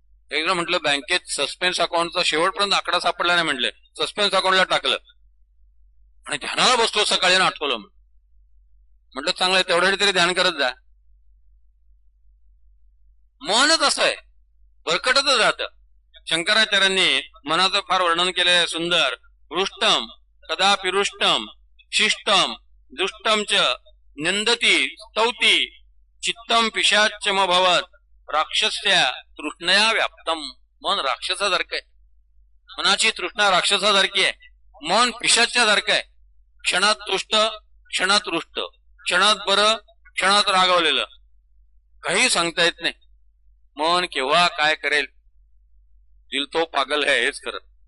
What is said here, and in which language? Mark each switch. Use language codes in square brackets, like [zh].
[mr] एकदा म्हटलं बँकेत सस्पेन्स अकाउंटचा शेवटपर्यंत आकडा सापडला नाही, म्हटलं सस्पेन्स अकाउंटला टाकलं आणि ध्यानाला बसलो सकाळी आणि आठवलं. म्हटलं चांगलं तेवढ्या तरी ध्यान करत जा. मनच असं आहे, भरकटतच राहत. शंकराचार्यांनी मनाचं फार वर्णन केलंय सुंदर. [sa] हृष्टम कदापि रुष्टम शिष्टम दुष्टम च निंदती स्तौती चित्तम पिशाच्चमभवत राक्षस्या तृष्णया व्याप्तम. [mr] मन राक्षसासारखं आहे, मनाची तृष्णा राक्षसासारखी आहे, मन पिशाच्यासारखं आहे. क्षणात तुष्ट क्षणात रुष्ट, क्षणात बरं, क्षणात रागवलेलं, काही सांगता येत नाही. मन केव्हा काय करेल, [hi] दिल तो पागल है [mr] हेच करत.